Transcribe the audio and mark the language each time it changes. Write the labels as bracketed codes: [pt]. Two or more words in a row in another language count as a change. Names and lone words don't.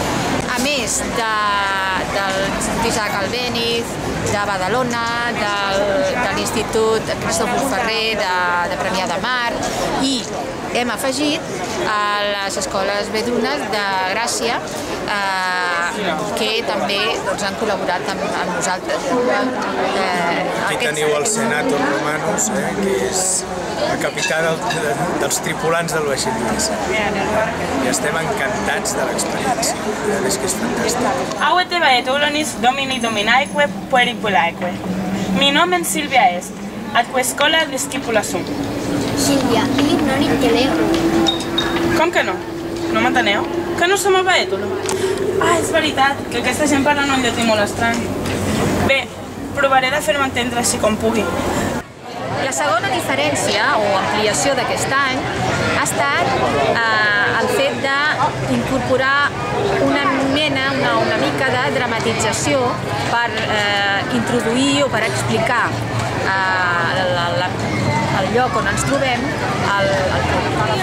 [ca] A més del l'Institut Isaac Albéniz, de Badalona, de l'Institut Cristòfol Ferrer de Premià de Mar, i hem afegit a les escoles vedunes de Gràcia, que també han col·laborat amb nosaltres. Aquí teniu el Senator Romanus, que és la capital dels tripulants del vaixell Lluís. I estem encantats de l'experiència. És que és fantàstic. [la] Aue baetulonis domini dominaeque pueripulaeque. Mi nomen Silvia est, atque escola discipula sum. Silvia, io non intellego. [ca] Com que no? No m'enteneu? Que no som a Baètolo? Ah, és veritat, que aquesta gent parla en un llatí molt estrany. Bé, provaré de fer-me entendre així com pugui. La segona diferència o ampliació d'aquest any ha estat el fet d'incorporar una mica de dramatització per introduir o per explicar el lloc on ens trobem al públic.